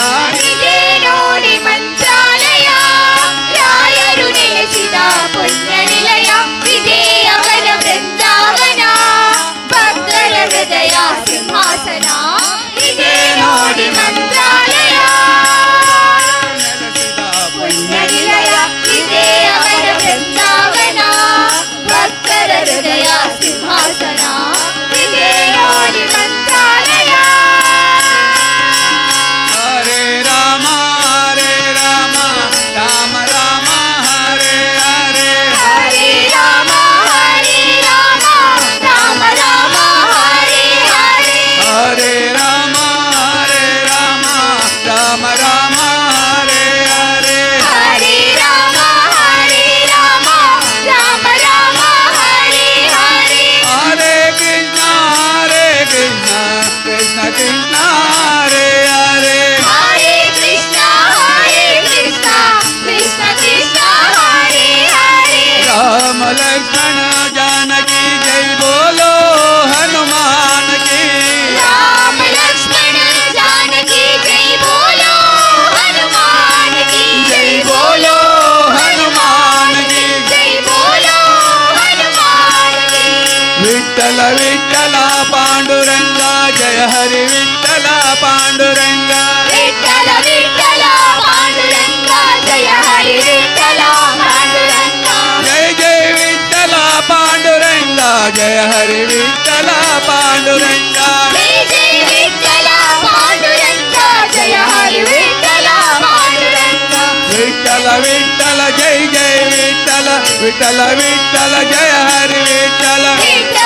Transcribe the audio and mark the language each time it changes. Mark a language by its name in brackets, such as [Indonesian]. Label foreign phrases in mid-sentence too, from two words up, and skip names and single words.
[Kannada] ಇದೇ ನೋಡಿ ಮಂತ್ರಾಲಯ ರಾಯರು ನೆಲೆಸಿದ ಪುಣ್ಯ ನಿಲಯ ಇದೇ ಅವನ ವೃಂದಾವನ ಭಕ್ತರ ಹೃದಯ ಸಿಂಹಾಸನ ಇದೇ ನೋಡಿ ಮಂತ್ರಾಲಯ ನೆಲೆಸಿದ ಪುಣ್ಯ ನಿಲಯ ಇದೇ ಅವನ ವೃಂದಾವನ ಭಕ್ತರ ಹೃದಯ ಸಿಂಹಾಸನ ಇದೇ ನೋಡಿ ಮಂತ್ರಾಲಯ [Sanskrit] ಹರೇ ರಾಮ ರಾಮ ರಾಮ ರಾಮ ಹರೇ ಹರೇ ಹರೇ ರಾಮ ರಾಮ ರಾಮ ಹರೇ ಹರೇ ಹರೇ ರಾಮ ರಾಮ ರಾಮ ರಾಮ ಹರೇ ಹರೇ ಹರೇ ರಾಮ ರಾಮ ರಾಮ ಹರೇ ಹರೇ ಹರೇ ಕೃಷ್ಣ ಕೃಷ್ಣ ಕೃಷ್ಣ ಹರೇ ಹರೇ ಹರೇ ಕೃಷ್ಣ ಕೃಷ್ಣ ಕೃಷ್ಣ ಹರೇ ಹರೇ [Hindi] ರಾಮ ಲಕ್ಷ್ಮಣ जानकी जय बोलो हनुमान की राम लक्ष्मण जानकी जय बोलो हनुमान की जय बोलो हनुमान की जय बोलो हनुमान की विठ्ठल विठ्ठल पांडुरंग जय हरि विठ्ठल पांडुरंग विठ्ठल विठ्ठल पांडुरंग जय हरि विठ्ठल [Kannada] ಜಯ ಹರಿ ವಿಠಲ ಪಾಂಡುರಂಗ ಜಯ ಜಯ ವಿಠಲ ಪಾಂಡುರಂಗ ಜಯ ಹರಿ ವಿಠಲ ಪಾಂಡುರಂಗ ವಿಠಲ ವಿಠಲ ಜಯ ಜಯ ವಿಠಲ ವಿಠಲ ವಿಠಲ ಜಯ ಹರಿ ವಿಠಲ